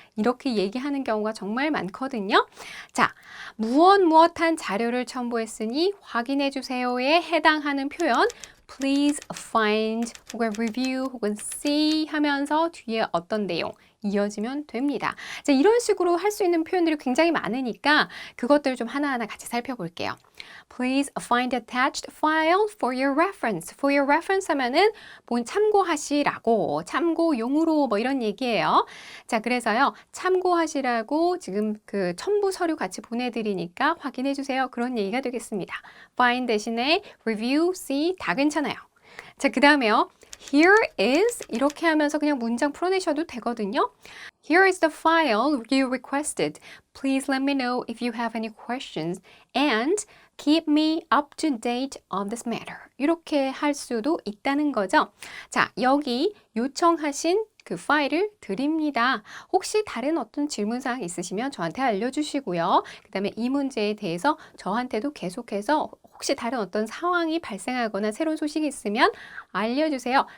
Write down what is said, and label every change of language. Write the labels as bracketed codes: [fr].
[ko] 이렇게 얘기하는 경우가 정말 많거든요. 자, 무엇한 자료를 첨부했으니 확인해 주세요에 해당하는 표현, please find 혹은 review 혹은 see 하면서 뒤에 어떤 내용 이어지면 됩니다. 자, 이런 식으로 할 수 있는 표현들이 굉장히 많으니까 그것들을 좀 하나하나 같이 살펴볼게요. [en] Please find attached file for your reference. [ko] For your reference 하면은 참고하시라고, 참고용으로 뭐 이런 얘기예요. 자, 그래서요, 참고하시라고 지금 그 첨부 서류 같이 보내드리니까 확인해 주세요. 그런 얘기가 되겠습니다. Find 대신에 review, see 다 괜찮아요. 자, 그 다음에요. Here is 이렇게 하면서 그냥 문장 풀어내셔도 되거든요. [en] Here is the file you requested. Please let me know if you have any questions and keep me up to date on this matter. [ko] 이렇게 할 수도 있다는 거죠. 자, 여기 요청하신 그 파일을 드립니다. 혹시 다른 어떤 질문사항 있으시면 저한테 알려주시고요. 그 다음에 이 문제에 대해서 저한테도 계속해서 혹시 다른 어떤 상황이 발생하거나 새로운 소식이 있으면 알려주세요.